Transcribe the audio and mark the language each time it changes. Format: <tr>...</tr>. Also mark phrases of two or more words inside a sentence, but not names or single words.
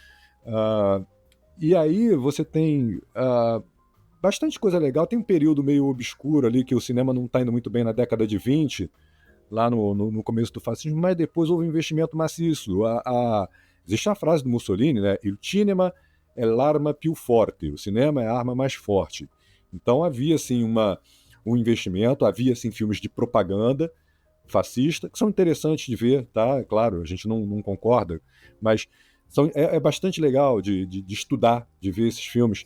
<pt>E aí você tem bastante coisa legal. Tem um período meio obscuro ali que o cinema não está indo muito bem na década de 20, lá no começo do fascismo, mas depois houve um investimento maciço. Existe a frase do Mussolini, né?</pt> <it>Il cinema é l'arma più forte.</it> <pt>O cinema é a arma mais forte. Então havia assim um investimento, havia assim filmes de propaganda fascista, que são interessantes de ver, tá? Claro, a gente não concorda, mas é bastante legal de estudar, de ver esses filmes.</pt>